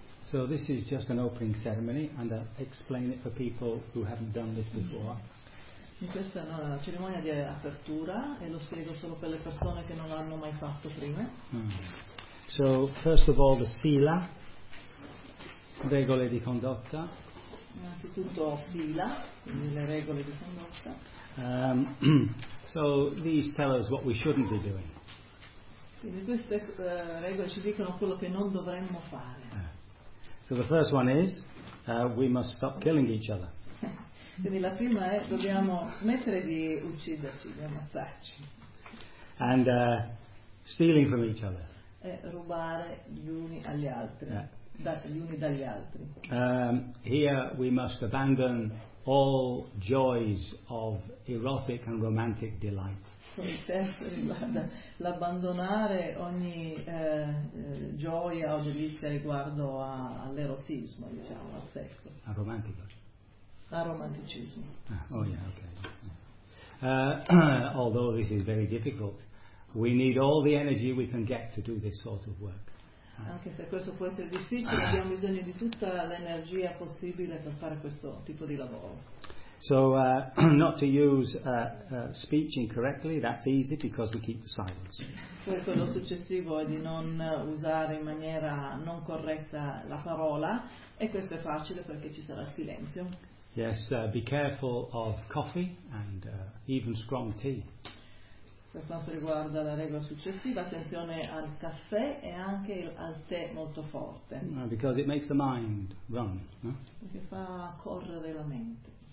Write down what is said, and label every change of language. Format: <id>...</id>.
<en>So this is just an opening ceremony, and I'll explain it for people who haven't done this before.</en> <it>Questa è una cerimonia di apertura e lo spiego solo per le persone che non l'hanno mai fatto prima.</it> <en>So first of all, the sila,</en> <it>regole di condotta. Innanzitutto sila, le regole di condotta.</it> <en>So these tell us what we shouldn't be doing.</en> <it>Quindi queste regole ci dicono quello che non dovremmo fare.</it> <en>So the first one is, we must stop killing each other.</en> <it>Quindi la prima è dobbiamo smettere di ucciderci, di ammazzarci.</it> <en>And stealing from each other.</en> <it>E rubare gli uni agli altri, gli uni dagli altri.</it> <en>Here we must abandon all joys of erotic and romantic delight.</en> <it>Il testo riguarda l'abbandonare ogni gioia o delizia riguardo all'erotismo, diciamo, al sesso. Al romantico. Al romanticismo.</it> <en>Ah, oh yeah, okay. although this is very difficult, we need all the energy we can get to do this sort of work.</en> <it>Anche se questo può essere difficile, abbiamo bisogno di tutta l'energia possibile per fare questo tipo di lavoro.</it> <en>So not to use speech incorrectly, that's easy because we keep the silence.</en> <it>Questo lo successivo è di non usare in maniera non corretta la parola, e questo è facile perché ci sarà silenzio.</it> <en>Yes, be careful of coffee and even strong tea.</en> <it>Per quanto riguarda la regola successiva, attenzione al caffè e anche al tè molto forte.</it> <en>No, because it makes the mind run, no?</en> <it>Perché fa correre la mente.</it>